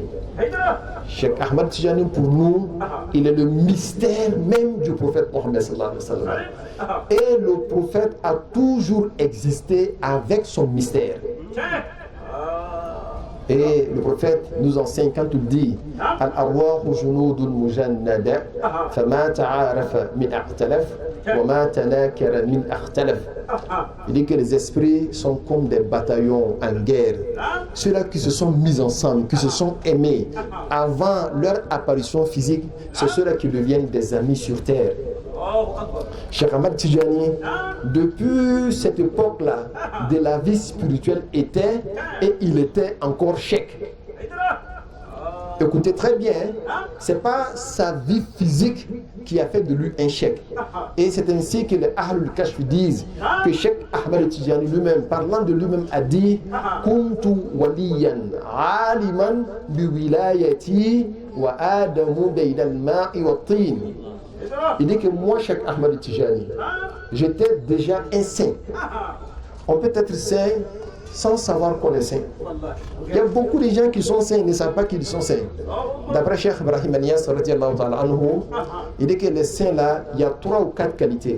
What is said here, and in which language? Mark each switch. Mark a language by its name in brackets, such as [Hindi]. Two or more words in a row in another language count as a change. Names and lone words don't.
[French] Cheikh Ahmad Tijani, pour nous, il est le mystère même du prophète Mohammed [Arabic] صلى الله عليه وسلم. [French] Et le prophète a toujours existé avec son mystère. Et le prophète nous enseigne quand il dit [Arabic] الأرواح جنود مجندة فما تعارف من ائتلف وما تناكر من اختلف. [French] Il dit que les esprits sont comme des bataillons en guerre. Ceux-là qui se sont mis ensemble, qui se sont aimés avant leur apparition physique, c'est ceux-là qui deviennent des amis sur terre. Cheikh Ahmad Tijani, depuis cette époque-là de la vie spirituelle était et il était encore cheikh. Écoutez très bien, c'est pas sa vie physique qui a fait de lui un cheikh. Et c'est ainsi que les [Arabic] أهل الكشف [French] disent que Cheikh Ahmad Tijani lui-même, parlant de lui-même, a dit [Arabic] كنت وليا عالما بولايتي وآدم بين الماء وطين. [French] Il dit que moi, Cheikh Ahmad Tijani, j'étais déjà un saint. On peut être saint sans savoir qu'on est saint. Il y a beaucoup de gens qui sont saints et ne savent pas qu'ils sont saints. D'après Cheikh Ibrahim Niass, il dit que les saints là, il y a 3 ou 4 qualités.